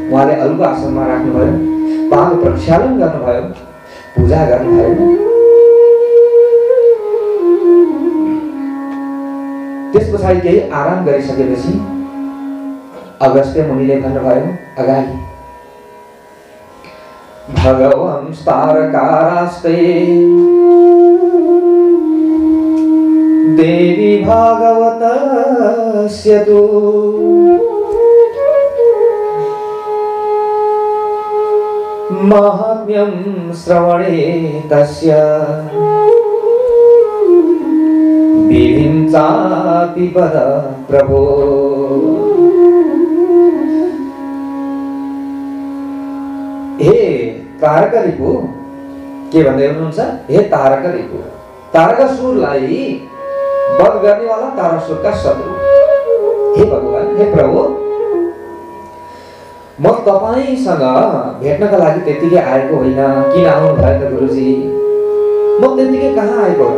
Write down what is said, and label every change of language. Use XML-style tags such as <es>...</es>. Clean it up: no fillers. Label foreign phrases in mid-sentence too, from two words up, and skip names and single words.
<ne>उहाँले अल्गो आसनमा राख्नुभयो, पाद प्रक्षालन गर्नुभयो, पूजा गर्नुभयो। त्यस पछाडि केही आराम गरिसकेपछि अगस्त्य मुनिले भन्नुभयो, अगाडि</ne> <sa>भगवंस्तारकारास्ते देवी भागवतस्य तु महात्म्यं श्रवणे तस्य विभिन्चापि पद प्रभो।</sa> <ne>हे तारकरिपु, के भन्दै हुनुहुन्छ? हे तारकरिपु, तारकासुरलाई वध गर्नेवाला तारकासुरका शत्रु। हे भगवान, हे प्रभु, म तपाईसँग भेट्नका लागि त्यतिकै आएको होइन। किन आउनु भयो त गुरुजी? म त्यतिकै कहाँ आएको हो?</ne>